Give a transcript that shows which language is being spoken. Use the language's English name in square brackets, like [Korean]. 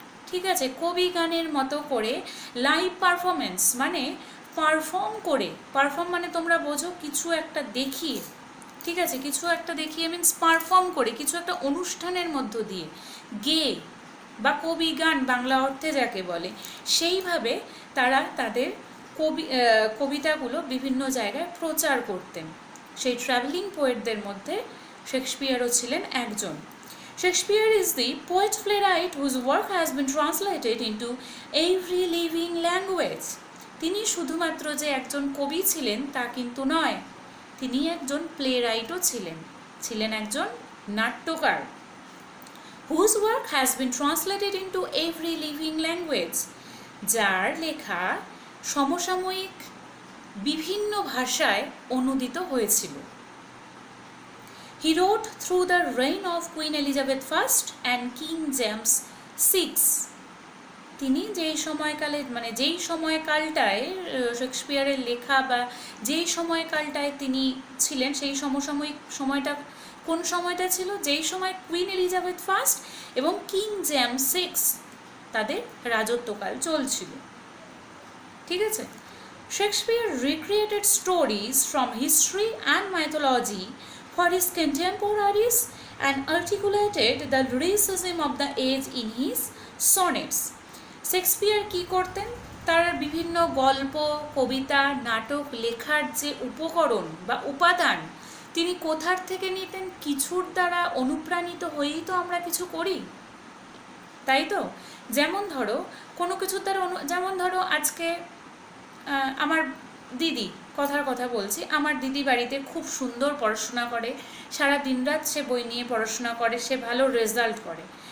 [Bangla] ঠিক আছে, কবি গানের মতো করে লাইভ পারফরমেন্স মানে পারফর্ম করে, পারফর্ম মানে তোমরা বোঝো কিছু একটা দেখিয়ে, ঠিক আছে, কিছু একটা দেখিয়ে মিন্স পারফর্ম করে, কিছু একটা অনুষ্ঠানের মধ্য দিয়ে গেয়ে বা কবি গান বাংলা অর্থে যাকে বলে, সেইভাবে তারা তাদের কবিতাগুলো বিভিন্ন জায়গায় প্রচার করতেন। সেই ট্রাভেলিং পোয়েটদের মধ্যে শেক্সপিয়ারও ছিলেন একজন। [English] Shakespeare is the poet playwright whose work has been translated into every living language। [Bangla] তিনি শুধুমাত্র যে একজন কবি ছিলেন তা কিন্তু নয়, তিনি একজন প্লেরাইটও ছিলেন একজন নাট্যকার। [English] whose work has been translated into every living language, [Bangla] যার লেখা সমসাময়িক বিভিন্ন ভাষায় অনূদিত হয়েছিল। [English] He wrote through the reign of Queen Elizabeth I and King James VI. [Bangla] তিনি যেই সময়কালে মানে যেই সময়কালটায় শেক্সপিয়ারের লেখা বা যেই সময়কালটায় তিনি ছিলেন সেই সমসাময়িক সময়টা কোন সময়টা ছিল, যেই সময় কুইন এলিজাবেথ ফার্স্ট এবং কিং জেমস সিক্স তাদের রাজত্বকাল চলছিল। ঠিক আছে। [English] Shakespeare recreated stories from history and mythology for his contemporaries and articulated the lyricism of the age in his sonnets. [Bangla] Shakespeare কী করতেন? তার বিভিন্ন গল্প, কবিতা, নাটক লেখার যে উপকরণ বা উপাদান তিনি কোথার থেকে নিতেন? কিছুর দ্বারা অনুপ্রাণিত হয়েই তো আমরা কিছু করি, তাই তো? যেমন ধরো কোনো কিছুর দ্বারা যেমন ধরো আজকে আমার দিদি, কথার কথা বলছি, আমার দিদি বাড়িতে খুব সুন্দর পড়াশোনা করে, সারা দিনরাত সে বই নিয়ে পড়াশোনা করে, সে ভালো রেজাল্ট করে।